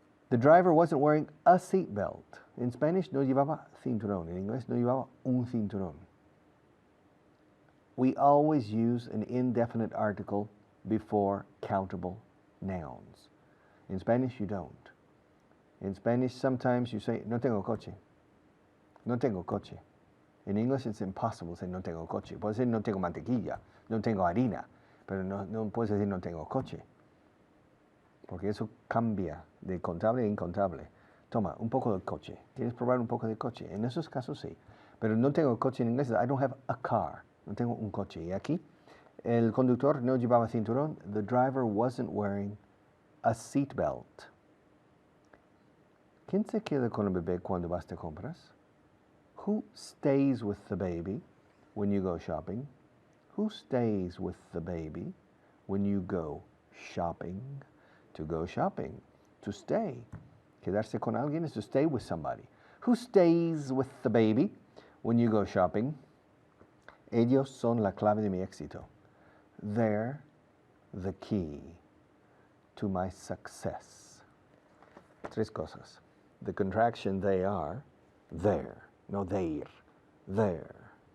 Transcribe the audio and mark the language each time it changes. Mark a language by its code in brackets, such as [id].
[en] The driver wasn't wearing a seat belt. In Spanish, [es] no llevaba cinturón. En inglés, no llevaba un cinturón. [en] We always use an indefinite article before countable nouns. In Spanish, you don't. In Spanish, sometimes you say, [es] no tengo coche. No tengo coche. [en] In English, it's impossible to say [es] no tengo coche. Puedes decir no tengo mantequilla, no tengo harina, pero no puedes decir no tengo coche. Porque eso cambia de contable a incontable. Toma, un poco de coche. ¿Quieres probar un poco de coche? En esos casos sí. Pero no tengo coche en inglés. [en] I don't have a car. [es] No tengo un coche. Y aquí, el conductor no llevaba cinturón. [en] The driver wasn't wearing a seat belt. [es] ¿Quién se queda con el bebé cuando vas de compras? [en] Who stays with the baby when you go shopping? Who stays with the baby when you go shopping? To go shopping. To stay. [es] Quedarse con alguien [en] is to stay with somebody. Who stays with the baby when you go shopping? [es] Ellos son la clave de mi éxito. [en] They're the key to my success. [es] Tres cosas. [en] The contraction they are, there, no their, there.